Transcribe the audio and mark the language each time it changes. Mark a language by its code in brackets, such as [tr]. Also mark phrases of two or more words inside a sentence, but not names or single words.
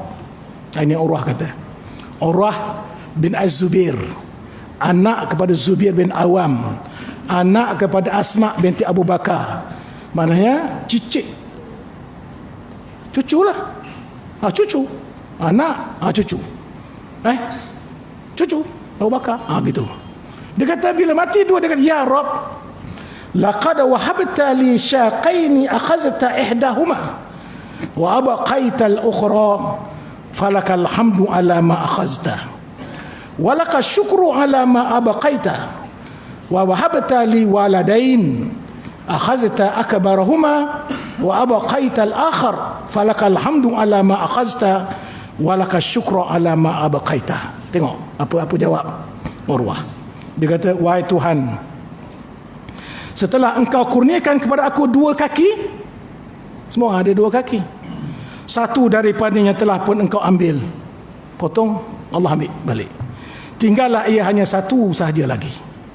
[ms] Ini Urwah kata, Urwah bin Az-Zubair, anak kepada Zubair bin Awam, anak kepada Asma binti Abu Bakar. Maknanya cicit, cuculah. Cucu anak, cucu cucu Abu Bakar, gitu. Dia kata bila mati 2, dia kata [ar] يا رب، لقد وهبت لي شقين أخذت إحداهما وأبقيت الأخرى فلك الحمد على ما أخذت ولك الشكر على ما أبقيت ووهبت لي ولدين أخذت أكبرهما وأبقيت الآخر فلك الحمد على ما أخذت ولك الشكر على ما أبقيت. [ms] Tengok apa jawab Urwah. Dia kata, wahai Tuhan, setelah engkau kurniakan kepada aku 2 kaki, semua ada 2 kaki, satu daripadanya telah pun engkau ambil, potong, Allah ambil balik, tinggallah ia hanya 1 sahaja lagi.